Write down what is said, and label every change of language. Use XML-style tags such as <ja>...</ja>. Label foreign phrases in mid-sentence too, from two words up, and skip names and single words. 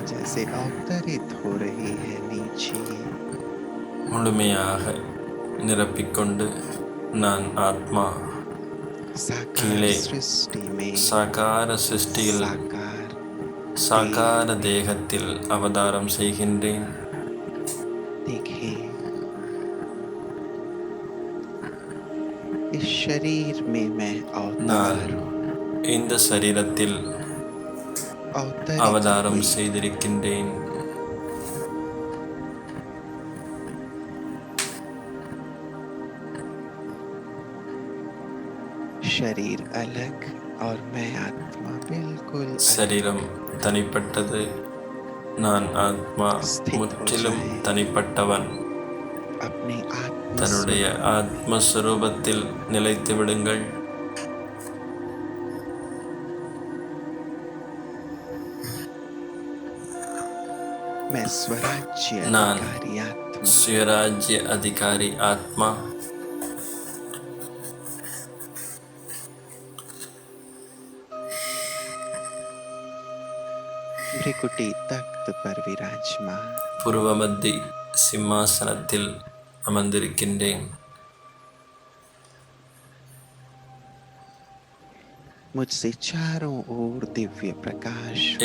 <hi>से अवतरित हो रही है नीचे।</hi> <ta>முழுமையாக நிரப்பிக்கொண்டு நான் ஆத்மா</ta> <hi>साकार</hi> <ta>கீழே</ta> <hi>सृष्टि में</hi> <ta>சாகார சிருஷ்டியில்</ta> <hi>साकार</hi> <ta>சாகார தேகத்தில் அவதாரம் செய்கின்றேன்.</ta> <hi>देखें, इस शरीर में मैं</hi> <ta>நான்</ta> <hi>अवतार हूँ,</hi> <ta>இந்த சரீரத்தில்</ta> <hi>अवतरित</hi> <ta>அவதாரம்</ta> <hi>हुई</hi> <ta>செய்திருக்கின்றேன்.</ta> <hi>शरीर अलग और मैं आत्मा बिल्कुल अलग।</hi> <ta>சரீரம் தனிப்பட்டது, நான் ஆத்மா முற்றிலும் தனிப்பட்டவன்.</ta> <hi>अपने आत्म</hi> <ta>தன்னுடைய ஆத்மஸ்வரூபத்தில் நிலைத்து விடுங்கள்.</ta> <hi>मैं स्वराज्य</hi> <ta>நான்</ta> <hi>अधिकारी आत्मा,</hi> <ta>சுயராஜ்ய அதிகாரி ஆத்மா.</ta> <hi>भ्रिकुटी तख्त पर विराजमान,</hi> <ta>புருவமத்தி சிம்மாசனத்தில் அமர்ந்திருக்கின்றேன்.</ta> <hi>मुझसे चारों ओर दिव्य प्रकाश मिल रहा</hi>